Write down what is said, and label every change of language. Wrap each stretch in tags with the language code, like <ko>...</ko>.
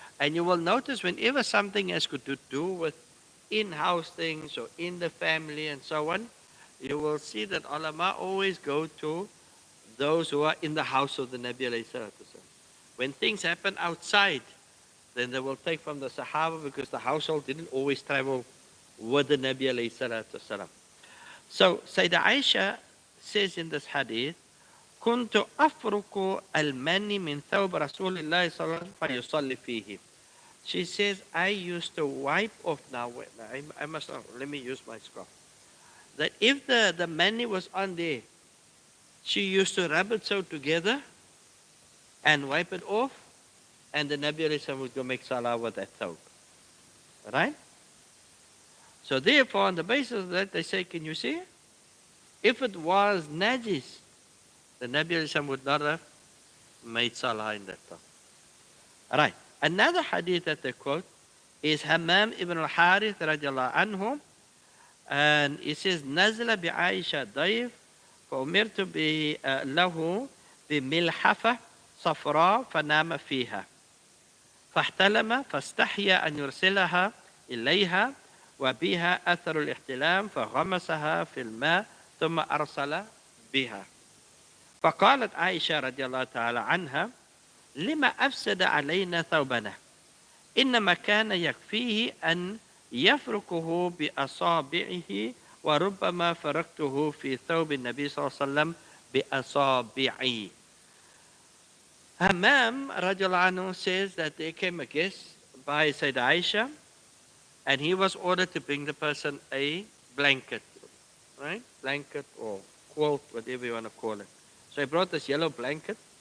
<en>And you will notice whenever something has to do with in-house things or in the family and so on, you will see that ulama always go to those who are in the house of the Nabi alayhi salatu wasalam. When things happen outside, then they will take from the Sahaba because the household didn't always travel with the Nabi alayhi salatu wasalam. So Sayyidah Aisha says in this hadith,</en> <ar>كنت أفرك المني من ثوب رسول الله صلى الله عليه وسلم فيصلي فيه.</ar> <en>She says, I used to wipe off, now I must, let me use my scarf. That if the mani was on there, she used to rub it so together and wipe it off, and the Nabi alayhi salam would go make salah with that thawb. Right? So therefore, on the basis of that, they say, can you see? If it was najis, the Nabi alayhi salam would not have made salah in that thawb. Right. Another hadith that they quote is Hammam ibn al-Harith radiallahu anhu, and it says,</en> <ar>نزل بعائشة ضيف فأمرت له بملحفة صفراء فنام فيها فاحتلم فاستحيا أن يرسلها إليها وبها أثر الاحتلام فغمسها في الماء ثم أرسل بها. فقالت عائشة رضي الله تعالى عنها لما أفسد علينا ثوبنا إنما كان يكفيه أن يفركه بأصابعه وربما فركته في ثوب النبي صلى الله عليه وسلم بأصابعي.</ar> <en>Hammam radiallahu anhu says that there came a guest by Sayyidah Aisha and he was ordered to bring the person a blanket, right? Blanket or quilt, whatever you want to call it. So he brought this yellow blanket</en>